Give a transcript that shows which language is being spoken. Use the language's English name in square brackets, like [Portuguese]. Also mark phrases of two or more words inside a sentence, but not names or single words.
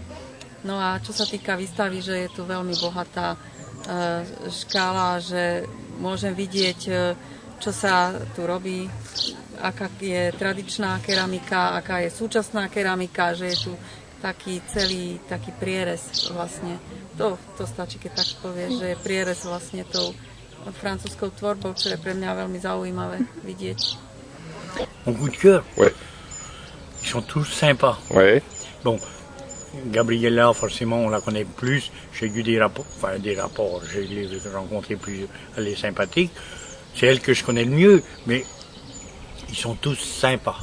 [Slovak] No a čo sa týka výstavy, že je tu veľmi bohatá škála, že môžem vidieť, čo sa tu robí, aká je tradičná keramika, aká je súčasná keramika, že je tu taký celý taký prierez vlastne. To stačí, keď tak povieš, že je prierez vlastne tou francúzskou tvorbou, čo je pre mňa veľmi zaujímavé vidieť. [French] Mon coup de cœur? Ouais. Ils sont tous sympas. Ouais. Bon, Gabriella, forcément, on la connaît plus. J'ai eu des rapports, je l'ai rencontrée plus, elle est sympathique. C'est elle que je connais le mieux, mais ils sont tous sympas.